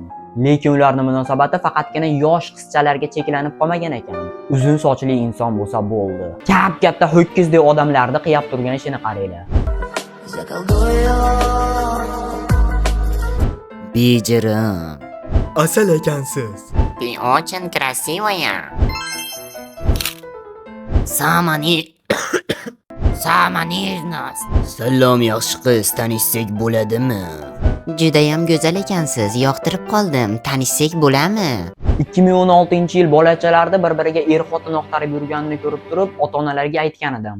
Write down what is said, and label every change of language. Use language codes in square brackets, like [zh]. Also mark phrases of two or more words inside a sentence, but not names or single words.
[uz] Lekin ularning munosabati faqatgina yosh qizchalarga cheklanib qolmagan ekan. Uzun sochli inson bo'lsa bo'ldi. Katta ho'kizdek odamlarni qiyab turgan ishini qaranglar. Bejirim. Asal ekansiz. [ru] Ты очень красивая. Samanirnost. [uz] Salom yaxshi qiz, tanishsak bo'ladimi? Judayam go'zal ekansiz. Yoqtirib qoldim. Tanishsak bo'ladimi? 2016-yil bolachalarda bir-biriga er-xotin oqtarib yurganini ko'rib turib, ota-onalarga aytgan edim.